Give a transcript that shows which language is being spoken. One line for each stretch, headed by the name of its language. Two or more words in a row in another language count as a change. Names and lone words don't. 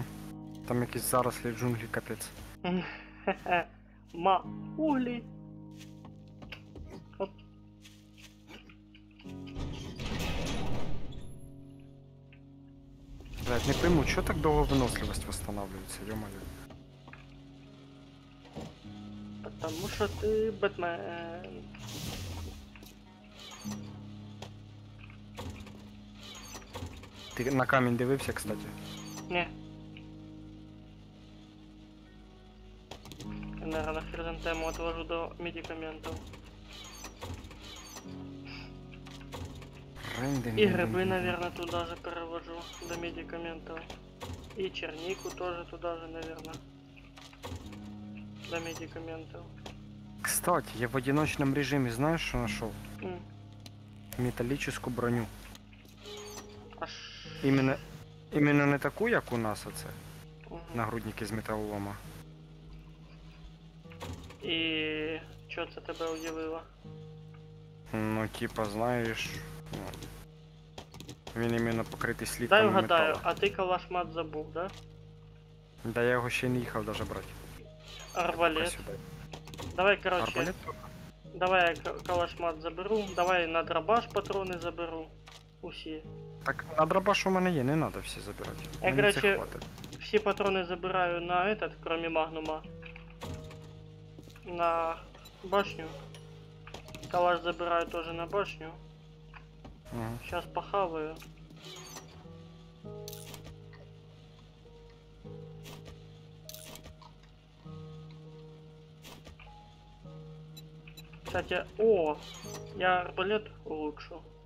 Ukrainian: Там якісь зарослі джунглі, капець. Хе-хе. Ма углі. Оп.
Russian: Блядь, не пойму, чого так довго виносливість восстанавливается, ё-моё.
Ukrainian: Потому що ти Бетмен. Ти на камінь дивився, кстати? Не.
Russian: Я, наверное, хризантему отвожу до медикаментов. И грибы, наверное, туда же перевожу до медикаментов. И чернику тоже туда же, наверное. До медикаментов. Кстати, я в одиночном режиме знаешь, что нашел? М. Металлическую броню. Аж...
Ukrainian: Именно не таку, як у нас оце. Мгм. Нагрудники з металолома. І що це тебе удивило? Ну, типа, знаєш. Ну, він іменно покритий Дай слідками вгадаю, металу. а ти калашмат забув, да? Да я його ще не їхав даже брати. Арбалет. Сюди. Давай, короче, Арбалет? давай я калашмат заберу, давай на дробаш патрони заберу. Усі. Так, на дробаш у мене є, не треба всі забирати. Я, Мені це короче, хватить. Всі патрони забираю на этот, кроме магнума. На башню. Калаш забираю тоже на башню. Ага.
Russian: Сейчас похаваю. Кстати, я арбалет улучшу.